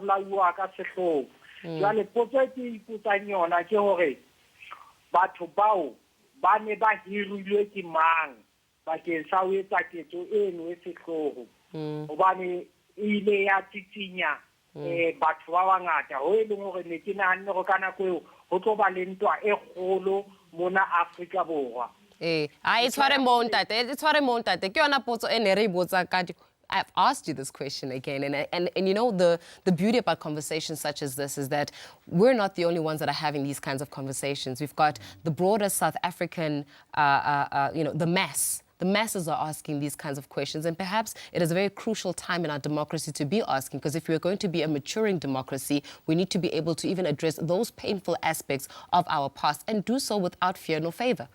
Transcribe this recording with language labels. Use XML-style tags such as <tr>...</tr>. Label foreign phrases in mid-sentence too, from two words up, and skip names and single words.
<st>bua ka sehloho jwale potso ke ipotsang yona ke hore batho bao ba ne ba hirilwe ke mang bakeng sa ho etsa ketso eno e sehloho hobane ile ya tsitsinya batho ba bangata ho e leng hore ne ke nahanne go ka nako eo go tlo ba le ntwa e kgolo mona Afrika Borwa.</st> <en>It's what I'm I've asked you this question again, and you know, the beauty about conversations such as this is that we're not the only ones that are having these kinds of conversations. We've got the broader South African, you know, the masses are asking these kinds of questions, and perhaps it is a very crucial time in our democracy to be asking, because if we're going to be a maturing democracy, we need to be able to even address those painful aspects of our past and do so without fear nor favor.</en>